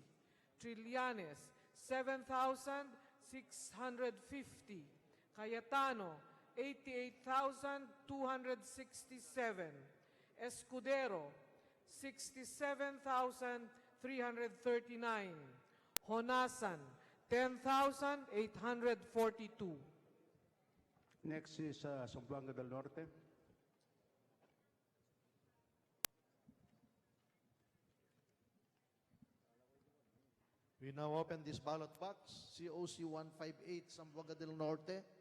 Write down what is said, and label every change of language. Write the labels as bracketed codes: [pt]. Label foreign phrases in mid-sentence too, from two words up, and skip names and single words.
[en] Trillanes, 7,650. Cayetano, 88,267. Escudero, 67,339. Honasan, 10,842. Next is Zamboanga del Norte. We now open this ballot box, COC 158, Zamboanga del Norte.